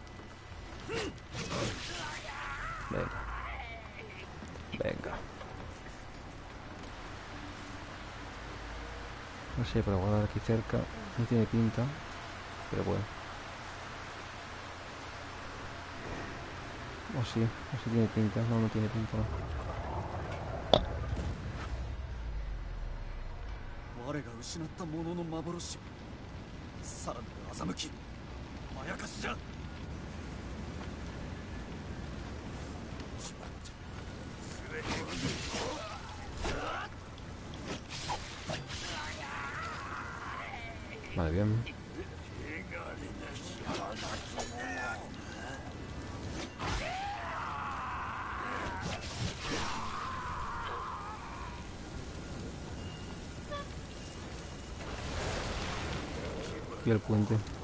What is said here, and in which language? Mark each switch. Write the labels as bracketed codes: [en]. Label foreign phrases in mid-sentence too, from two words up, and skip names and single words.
[es] Venga. Venga. No sé, para guardar aquí cerca. No tiene pinta. Pero bueno. O sí tiene pinta. No, no tiene pinta, no. [ja] 我が失ったものの幻さらなる欺きまやかしじゃ [es] Vale, bien. Y el puente.